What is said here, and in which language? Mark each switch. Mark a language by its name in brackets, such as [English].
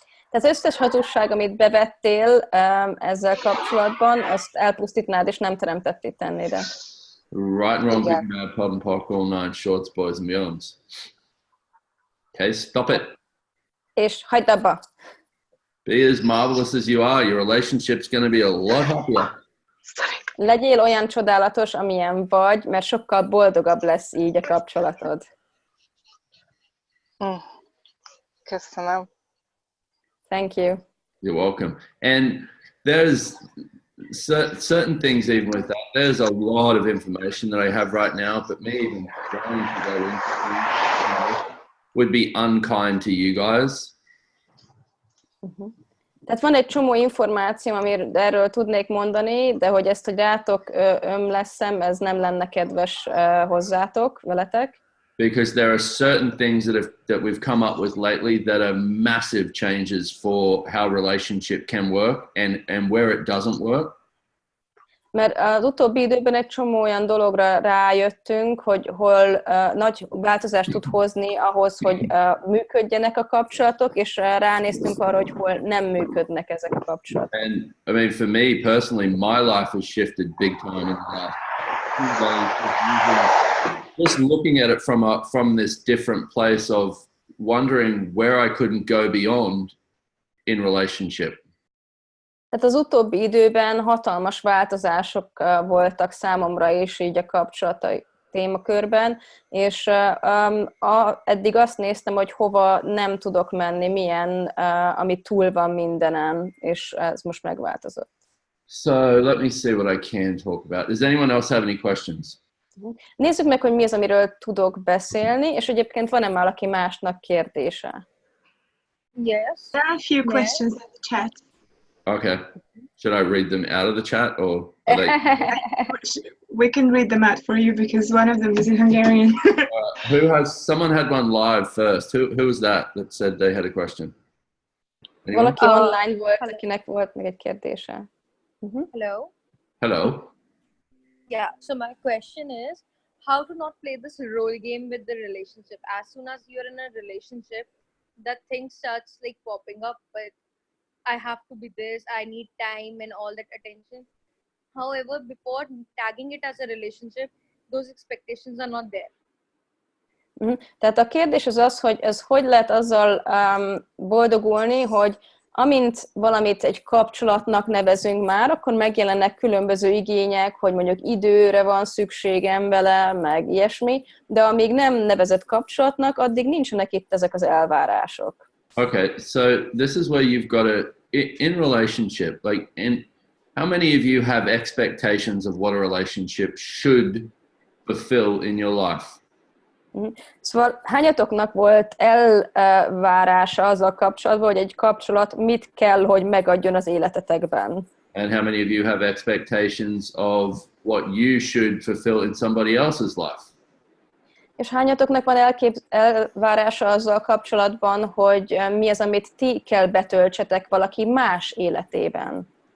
[Hungarian] Tehát az összes hatóság, amit bevettél ezzel kapcsolatban, azt elpusztítnád, és nem teremtettél tennéd. [English] Right and wrong, good and bad, pod and pock, all nine shorts, boys and beyonds. Okay, stop it. [Hungarian] És hagyd abba. [English] Be as marvelous as you are. Your relationship's going to be a lot happier. [Hungarian] Legyél olyan csodálatos, amilyen vagy, mert sokkal boldogabb lesz így a kapcsolatod. Köszönöm. [English] Thank you. You're welcome. And there's certain things even with that. There's a lot of information that I have right now, but me even trying to go into would be unkind to you guys. [Hungarian] Tehát van egy csomó információ, amiről erről tudnék mondani, de hogy ezt, hogy rátok ömleszem, ez nem lenne kedves hozzátok, veletek. [English] Because there are certain things that we've come up with lately that are massive changes for how relationship can work and where it doesn't work. [Hungarian] Mert az utóbbi időben egy csomó olyan dologra rájöttünk, hogy hol nagy változást tud hozni ahhoz, hogy működjenek a kapcsolatok, és ránéztünk arra, hogy hol nem működnek ezek a kapcsolatok. [English] And I mean, for me personally, my life has shifted big time in the last 2 days. Just looking at it from this different place of wondering where I couldn't go beyond in relationship. [Hungarian] Tehát az utóbbi időben hatalmas változások voltak számomra is így a kapcsolatai témakörben, és eddig azt néztem, hogy hova nem tudok menni, milyen, ami túl van mindenen, és ez most megváltozott. [English] So let me see what I can talk about. Does anyone else have any questions? [Hungarian] Nézzük meg, hogy mi az, amiről tudok beszélni, és egyébként van-e valaki másnak kérdése? [English] Yes. There are a few questions in the chat. Okay. Should I read them out of the chat or are they... We can read them out for you because one of them is in Hungarian. Someone had one live first. Who was that said they had a question? Anyone? [Hungarian] Valaki online volt, akinek volt még egy kérdése. [English] Hello. Hello. Yeah, so my question is how to not play this role game with the relationship. As soon as you're in a relationship, that thing starts like popping up, but I have to be this, I need time and all that attention. However, before tagging it as a relationship, those expectations are not there. [Hungarian] Tehát a kérdés az, hogy ez hogy lehet azzal boldogulni, hogy amint valamit egy kapcsolatnak nevezünk már, akkor megjelennek különböző igények, hogy mondjuk időre van szükségem vele, meg ilyesmi, de amíg nem nevezett kapcsolatnak, addig nincsenek itt ezek az elvárások. [English] Okay, so this is where you've got to, in relationship, like how many of you have expectations of what a relationship should fulfill in your life? [Hungarian] Szóval hányatoknak volt elvárása azzal kapcsolatban, hogy egy kapcsolat mit kell, hogy megadjon az életetekben? [English] And how many of you have expectations of what you should fulfill in somebody else's life? [Hungarian] És hányatoknak van elvárása azzal kapcsolatban, hogy mi az, amit ti kell betöltsetek valaki más életében?